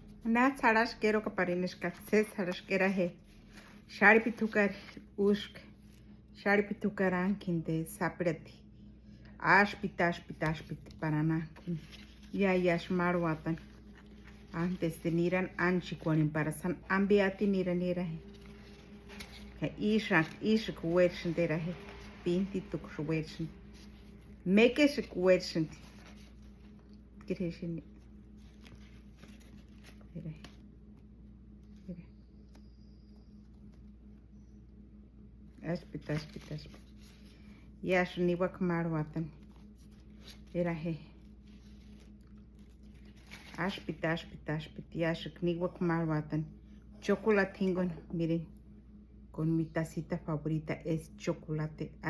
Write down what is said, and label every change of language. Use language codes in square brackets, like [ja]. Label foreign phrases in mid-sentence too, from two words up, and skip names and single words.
[tsz] Na tsarash kero kaparinesh katse tsarash kera he. Shari pitukar ushk. Shari pitukaran kinde sapreti. Ashpit parana. Ya yashmarwatan. [es] Antes de [tsz] niran anchikuanin para san ambiati nira he. Ka ishak wershen dera he. Pinti tuk wershen. Meke shik wershen. Kireshin. Ashpit. Yash niwak marwatan. Era he. Ashpit. Yash niwak marwatan. Chocolatingon, [es] miren. Con mi tacita favorita es chocolate.